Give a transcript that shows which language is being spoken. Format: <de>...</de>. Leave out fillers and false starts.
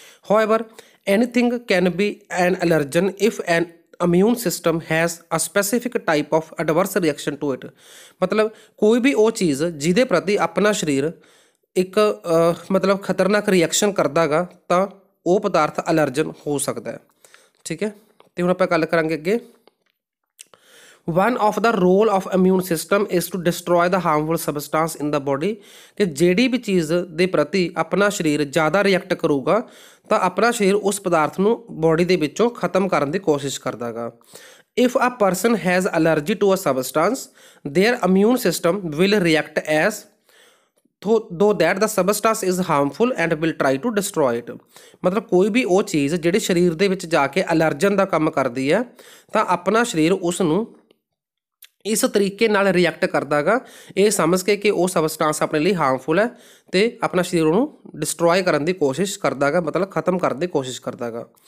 <en>However anything can be an allergen if an immune system has a specific type of adverse reaction to it.</en> <pa>ਮਤਲਬ ਕੋਈ ਵੀ ਉਹ ਚੀਜ਼ ਜਿਹਦੇ ਪ੍ਰਤੀ ਆਪਣਾ ਸਰੀਰ ਇੱਕ ਮਤਲਬ ਖਤਰਨਾਕ ਰਿਐਕਸ਼ਨ ਕਰਦਾ ਗਾ ਤਾਂ ਉਹ ਪਦਾਰਥ ਐਲਰਜਨ ਹੋ ਸਕਦਾ ਹੈ। ਠੀਕ ਹੈ, ਤੇ ਹੁਣ ਆਪਾਂ ਗੱਲ ਕਰਾਂਗੇ ਅੱਗੇ।</pa> <en>One of the role of immune system is to destroy the harmful substance in the body।</en> <pa>ਕਿ ਜਿਹੜੀ ਵੀ ਚੀਜ਼ ਦੇ ਪ੍ਰਤੀ ਆਪਣਾ ਸਰੀਰ ਜ਼ਿਆਦਾ ਰਿਐਕਟ ਕਰੂਗਾ ਤਾਂ ਆਪਣਾ ਸਰੀਰ ਉਸ ਪਦਾਰਥ ਨੂੰ ਬੋਡੀ ਦੇ ਵਿੱਚੋਂ ਖਤਮ ਕਰਨ ਦੀ ਕੋਸ਼ਿਸ਼ ਕਰਦਾ ਗਾ।</pa> <en>If a person has allergy to a substance, their immune system will react as though that the substance is harmful and will try to destroy it।</en> <pa>ਮਤਲਬ ਕੋਈ ਵੀ ਉਹ ਚੀਜ਼ ਜਿਹੜੀ ਸਰੀਰ ਦੇ ਵਿੱਚ ਜਾ ਕੇ ਐਲਰਜਨ ਦਾ ਕੰਮ ਕਰਦੀ ਹੈ ਤਾਂ ਆਪਣਾ ਸਰੀਰ ਉਸ ਨੂੰ ਇਸ ਤਰੀਕੇ ਨਾਲ ਰਿਐਕਟ ਕਰਦਾ ਗਾ, ਇਹ ਸਮਝ ਕੇ ਕਿ ਉਹ ਸਬਸਟੈਂਸ ਆਪਣੇ ਲਈ ਹਾਰਮਫੁਲ ਹੈ ਤੇ ਆਪਣਾ ਸਰੀਰ ਉਹਨੂੰ ਡਿਸਟਰੋਏ ਕਰਨ ਦੀ ਕੋਸ਼ਿਸ਼ ਕਰਦਾ ਗਾ, ਮਤਲਬ ਖਤਮ ਕਰਨ ਦੀ ਕੋਸ਼ਿਸ਼ ਕਰਦਾ ਗਾ।</pa>